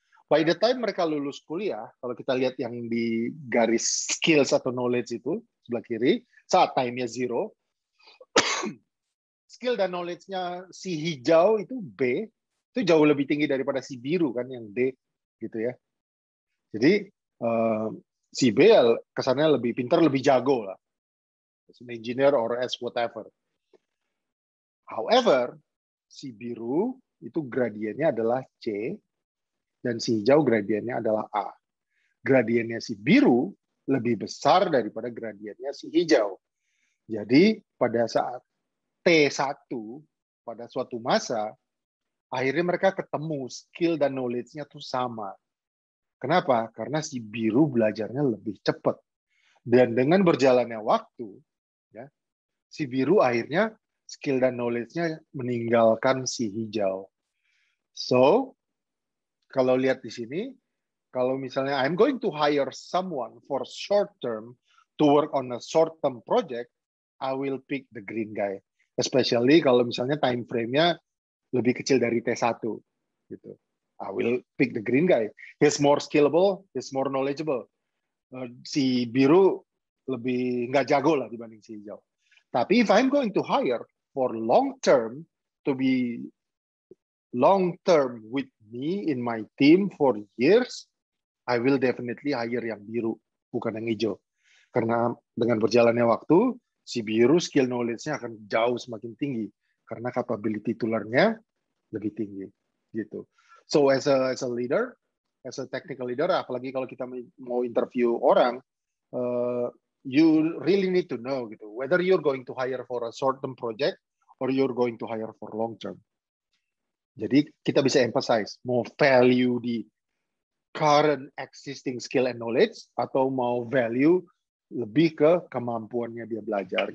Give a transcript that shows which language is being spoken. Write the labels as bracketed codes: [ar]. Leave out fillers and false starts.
[en] By the time [id] mereka lulus kuliah, kalau kita lihat yang di garis skills atau knowledge itu sebelah kiri, saat time-nya 0, skill dan knowledge-nya si hijau itu B, itu jauh lebih tinggi daripada si biru kan yang D, gitu ya. Jadi si B kesannya lebih pintar, lebih jago lah. [en] As an engineer or as whatever. [id] However, si biru itu gradiennya adalah C dan si hijau gradiennya adalah A. Gradiennya si biru lebih besar daripada gradiennya si hijau. Jadi pada saat T1 pada suatu masa, akhirnya mereka ketemu skill dan knowledge-nya tuh sama. Kenapa? Karena si biru belajarnya lebih cepat. Dan dengan berjalannya waktu, ya, si biru akhirnya skill dan knowledge-nya meninggalkan si hijau. [en] So, [id] kalau lihat di sini, kalau misalnya [en] I'm going to hire someone for short term to work on a short term project, I will pick the green guy. [id] Especially kalau misalnya time frame-nya lebih kecil dari T1 gitu. [en] I will pick the green guy. He's more skillable, he's more knowledgeable. [id] Si biru lebih nggak jago lah dibanding si hijau. [en] Tapi if I'm going to hire for long term to be long term with me in my team for years, I will definitely hire [id] yang biru, bukan yang hijau. Karena dengan berjalannya waktu, si biru skill knowledge-nya akan jauh semakin tinggi karena [en] capability to learn- [id] nya lebih tinggi gitu. [en] So as a leader, as a technical leader, [id] apalagi kalau kita mau interview orang, [en] you really need to know gitu whether you're going to hire for a short term project or you're going to hire for long term. [id] Jadi kita bisa emphasize mau value di [en] current existing skill and knowledge [id] atau mau value lebih ke kemampuannya dia belajar.